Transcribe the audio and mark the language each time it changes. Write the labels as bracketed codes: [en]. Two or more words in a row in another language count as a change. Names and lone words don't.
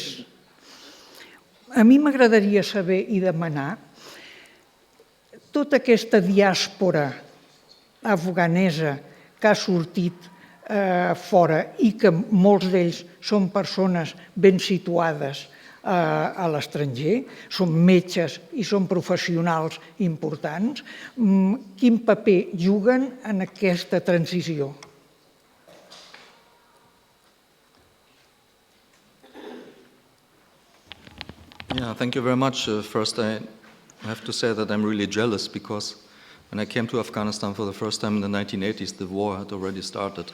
[ca] A mi m'agradaria saber i demanar tota aquesta diàspora afganesa que ha sortit fora i que molts d'ells són persones ben situades a l'estranger, són metges i són professionals importants, quin paper juguen en aquesta transició? [en] Yeah, thank you very much. First, I have to say that I'm really jealous because when I came to Afghanistan for the first time in the 1980s, the war had already started.